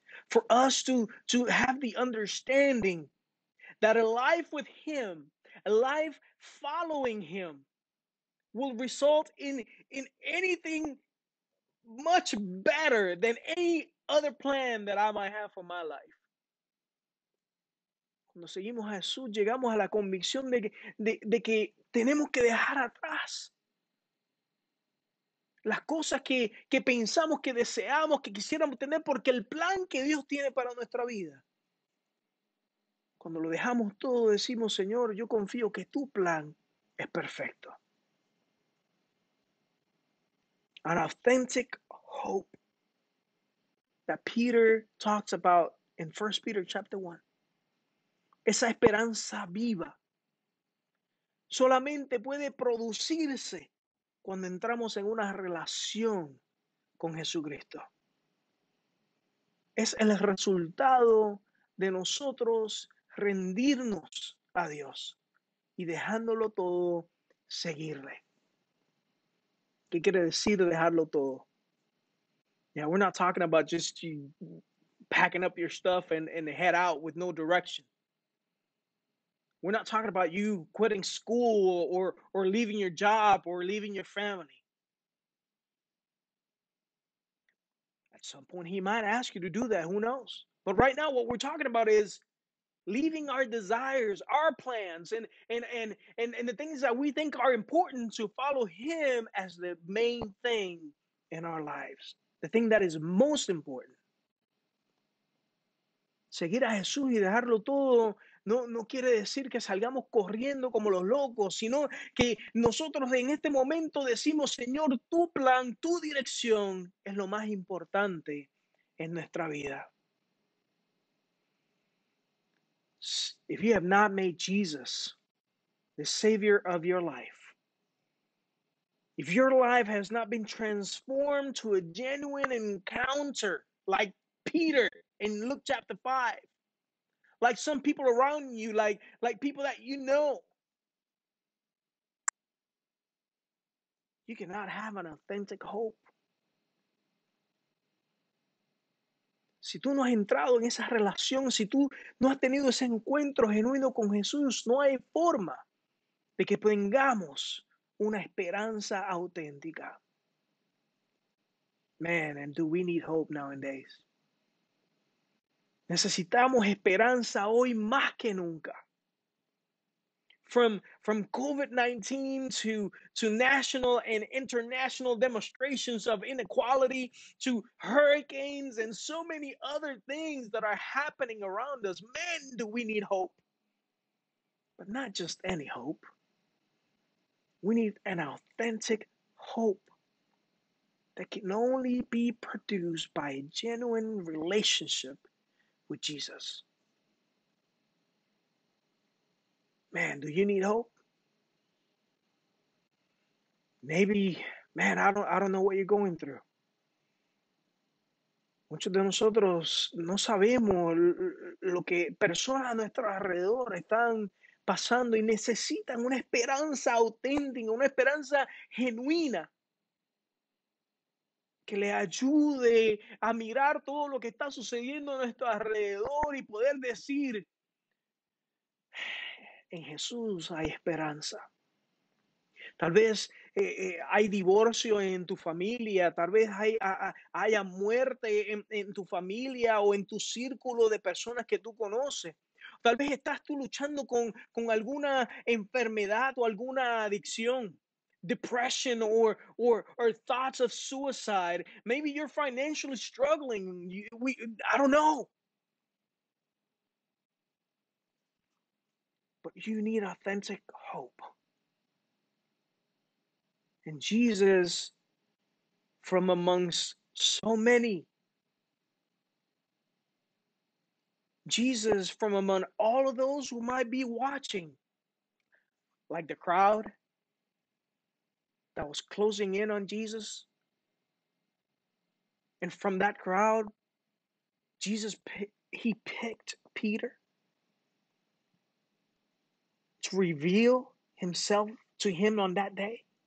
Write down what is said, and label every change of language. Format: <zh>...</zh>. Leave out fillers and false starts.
<en>For us to have the understanding that a life with him, a life following him, will result in anything much better than any other plan that I might have for my life.</en> <es>Cuando seguimos a Jesús, llegamos a la convicción de que tenemos que dejar atrás las cosas que pensamos, que deseamos, que quisiéramos tener, porque el plan que Dios tiene para nuestra vida, cuando lo dejamos todo, decimos, Señor, yo confío que tu plan es perfecto.</es> <en>An authentic hope that Peter talks about in 1 Peter chapter 1.</en> <es>Esa esperanza viva solamente puede producirse cuando entramos en una relación con Jesucristo. Es el resultado de nosotros rendirnos a Dios y dejándolo todo, seguirle. ¿Qué quiere decir dejarlo todo?</es> <en>Yeah, we're not talking about just you packing up your stuff and head out with no direction. We're not talking about you quitting school or leaving your job or leaving your family. At some point, he might ask you to do that. Who knows? But right now, what we're talking about is leaving our desires, our plans, and the things that we think are important to follow Him as the main thing in our lives, the thing that is most important.</en> <es>Seguir a Jesús y dejarlo todo no quiere decir que salgamos corriendo como los locos, sino que nosotros en este momento decimos, Señor, tu plan, tu dirección es lo más importante en nuestra vida.</es> <en>If you have not made Jesus the Savior of your life, if your life has not been transformed to a genuine encounter like Peter in Luke chapter 5, like some people around you, like people that you know, you cannot have an authentic hope.</en> <es>Si tú no has entrado en esa relación, si tú no has tenido ese encuentro genuino con Jesús, no hay forma de que tengamos una esperanza auténtica.</es> <en>Man, and do we need hope nowadays?</en> <es>Necesitamos esperanza hoy más que nunca.</es> <en>From COVID-19 to national and international demonstrations of inequality, to hurricanes and so many other things that are happening around us, man, do we need hope. But not just any hope. We need an authentic hope that can only be produced by a genuine relationship with Jesus. Man, do you need hope? Maybe, man, I don't know what you're going through.</en> <es>Muchos de nosotros no sabemos lo que personas a nuestro alrededor están pasando y necesitan una esperanza auténtica, una esperanza genuina que le ayude a mirar todo lo que está sucediendo a nuestro alrededor y poder decir, en Jesús hay esperanza. Tal vez hay divorcio en tu familia, tal vez haya muerte en tu familia o en tu círculo de personas que tú conoces. Tal vez estás tú luchando con alguna enfermedad o alguna adicción,</es> <en>depression or thoughts of suicide. Maybe you're financially struggling. I don't know. But you need authentic hope. And Jesus, from amongst so many, Jesus, from among all of those who might be watching, like the crowd that was closing in on Jesus, and from that crowd, he picked Peter to reveal himself to him on that day.</en>